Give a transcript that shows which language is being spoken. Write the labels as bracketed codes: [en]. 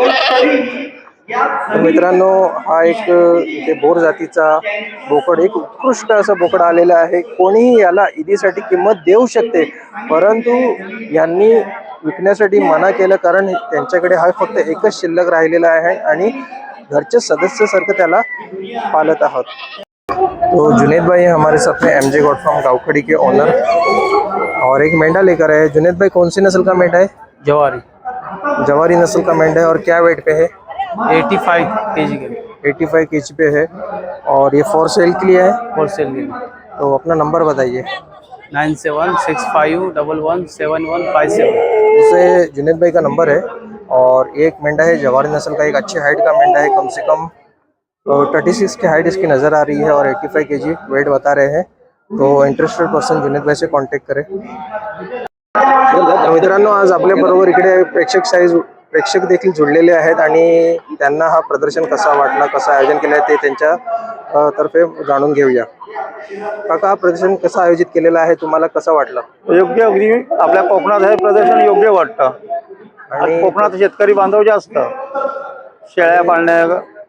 [mr] तर मित्रांनो, हा एक इथे बोर जातीचा बोकड, एक उत्कृष्ट असं बोकड आलेलं आहे. कोणीही याला ईदीसाठी किंमत देऊ शकते, परंतु यांनी विकण्यासाठी मना केलं कारण त्यांच्याकडे हा फक्त एकच शिल्लक राहिलेला आहे आणि घरच्या सदस्यासारखं त्याला पालत आहोत. [hi] तो जुनेद भाई हमारे साथ में एमजे गॉड फ्रॉम गावखड़ी के ओनर, और एक मेंढा लेकर आए. जुनेद भाई, कौन सी नस्ल का मेंढा है? जवारी जवारी नस्ल का मेंढा है. और क्या वेट पे है? 85 kg के 85 kg पे है. और ये फॉर सेल के लिए है. होलसेल के तो अपना नंबर बताइए. 9765117157. जैसे जुनेद भाई का नंबर है. और एक मेंढा है जवारी नस्ल का, एक अच्छी हाइट का मेंढा है, कम से कम 36 की हाइट इसकी नज़र आ रही है और 85 kg वेट बता रहे हैं. तो इंटरेस्टेड पर्सन जुनेद भाई से कॉन्टॅक्ट करें. [mr] मित्रांनो, आज आपल्या बरोबर इकडे प्रेक्षक देखील जुळलेले आहेत आणि त्यांना हा प्रदर्शन कसा वाटला, कसं आयोजन केलं आहे ते त्यांच्या तर्फे जाणून घेऊया. काका, हा प्रदर्शन कसं आयोजित केलेलं आहे, तुम्हाला कसं वाटलं? योग्य, अगदी आपल्या कोकणात हे प्रदर्शन योग्य वाटतं. आणि कोकणात शेतकरी बांधव जास्त शेळ्या पाळण्या,